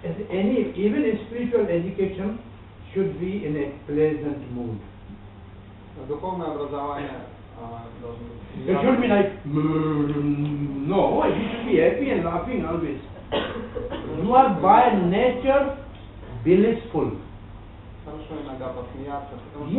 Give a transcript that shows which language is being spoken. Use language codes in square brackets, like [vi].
[en] Anyway, even in spiritual education should be in a pleasant mood. [ru] Духовное образование должно быть. [en] It should be like, no, you should be happy and laughing always. You are by nature blissful. [ru] Хорошо иногда посмеяться, потому что